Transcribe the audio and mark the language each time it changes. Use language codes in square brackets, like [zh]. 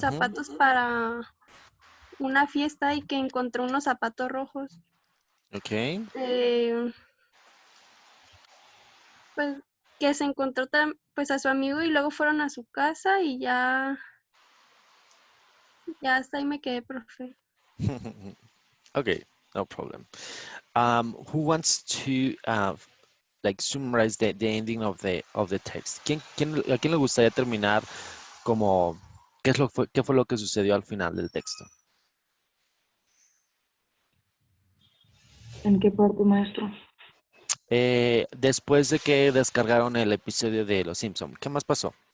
[es] zapatos para una fiesta y que encontró unos zapatos rojos. Okay. Pues que se encontró pues a su amigo y luego fueron a su casa y ya hasta ahí me quedé, profe. [en] Okay, no problem. Who wants to like summarize the ending of the text? [es] ¿A quién le gustaría terminar como qué fue lo que sucedió al final del texto? ¿En qué parte, maestro? Después de que descargaron el episodio de Los Simpson, ¿qué más pasó?